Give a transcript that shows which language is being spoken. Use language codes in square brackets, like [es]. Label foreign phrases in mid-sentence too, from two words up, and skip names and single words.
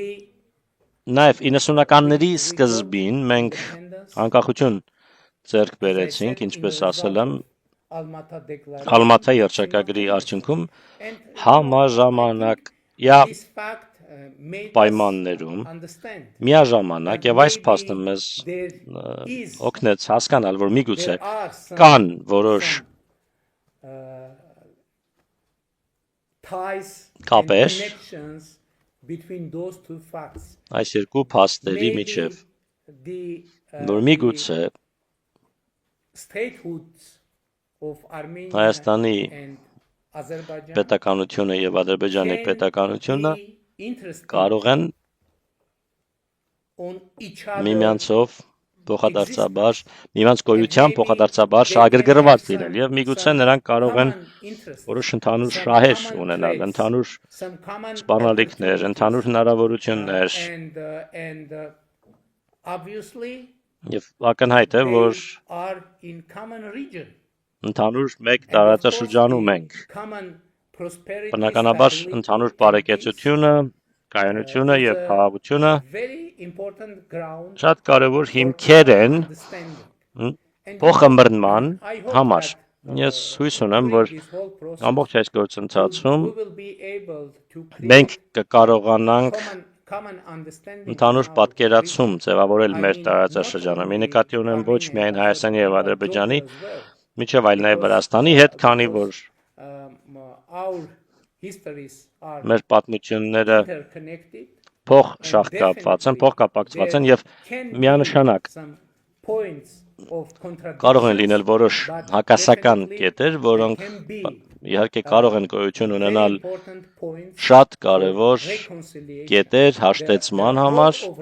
[hy] նաև 90-ականների սկզբին մենք անկախություն ձեռք բերեցինք, ինչպես ասել եմ, [en] Almata Declaration. [hy] Ալմաթա երճակագրի արդյունքում [en] And [hy] համաժամանակ [en] this fact made us [hy] պայմաններում [en] understand [hy] միաժամանակ [en] that [hy] եւ այս [en] maybe [hy] փաստը մեզ [en] there is [hy] օգնեց հասկանալ, որ միգուցե [en] there are some [hy] կան որոշ [en] ties and [hy] կապեր [en] connections between those two facts. [hy] այս երկու փաստերի [en] Maybe [hy] միջև, [en] the [hy] որ միգուցե [en] statehoods of Armenia [hy] Հայաստանի [en] and Azerbaijan [hy] պետականությունը եւ Ադրբեջանի [en] can [hy] պետականությունը [en] be interested [hy] կարող են [en] on each other [hy] միմյանցով փոխադարձաբար, միմյանց գոյությամբ փոխադարձաբար շահագրգռված լինել եւ միգուցե նրանք կարող են որոշ ընդհանուր շահեր ունենալ, ընդհանուր սպառնալիքներ, ընդհանուր հնարավորություններ [en] and obviously [hy] եւ ակնհայտ է, որ [en] they are in common region. [hy] ընդհանուր մեկ [en] And of course, [hy] տարածաշրջանում [en] the [hy] ենք։ [en] common prosperity, [hy] Բնականաբար [en] stability, [hy] ընդհանուր [en] and peace [hy] բարեկեցությունը, կայունությունը [en] is [hy] եւ [en] a [hy] խաղաղությունը [en] very important ground [hy] շատ կարևոր [en] for [hy] հիմքեր են [en] understanding. And [hy] փոխմրնման [en] I hope [hy] համար։ [en] that, [hy] Ես հույս ունեմ, որ [en] during this whole process, [hy] ամբողջ այս գործընթացում [en] we will be able to [hy] մենք [en] create [hy] կկարողանանք [en] common understanding [hy] ընդհանուր [en] in our [hy] պատկերացում ձևավորել [en] I [hy] մեր [en] mean, [hy] տարածաշրջանում։ [en] not [hy] Մի [en] only [hy] նկատի ունեմ ոչ [en] Armenia, [hy] միայն Հայաստանի եւ [en] but [hy] Ադրբեջանի, [en] Georgia as well. [hy] միջև այլ նաև Վրաստանի հետ, քանի որ [en] Our histories are [hy] մեր պատմությունները [en] interconnected. [hy] փող շահկապված են, փոխկապակցված են եւ միանշանակ կարող են լինել որոշ հակասական կետեր, որոնք իհարկե կարող են գոյություն ունենալ շատ կարևոր կետեր հաշտեցման համար